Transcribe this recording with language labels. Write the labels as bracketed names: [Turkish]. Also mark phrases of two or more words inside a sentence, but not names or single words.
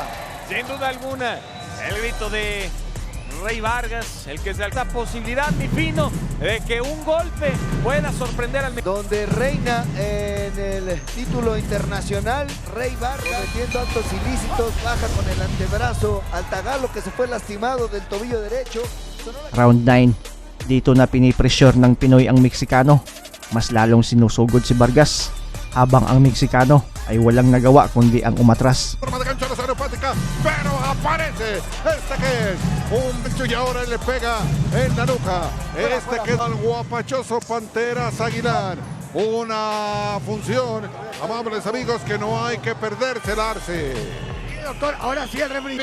[Spanish] Sin duda alguna, el grito de Rey Vargas, el que se alza posibilidad, mi Fino, de que un golpe pueda sorprender al... Donde reina en el título internacional Rey Vargas, cometiendo actos ilícitos, baja con el antebrazo al tagalo que se fue lastimado del tobillo derecho. Round 9. [Filipino] Dito na pinipressure ng Pinoy ang Meksikano. Mas lalong sinusugod si Vargas, habang ang Meksikano ay walang nagawa kundi ang umatras. [Spanish] Forma de gancho a la zona hepática, pero aparece este que es un gancho y ahora le pega en la nuca. Este que es el guapachoso Panteras Aguilar. Una función, amables amigos, que no hay que perderse el arce. Sí, doctor, ahora sí el referee.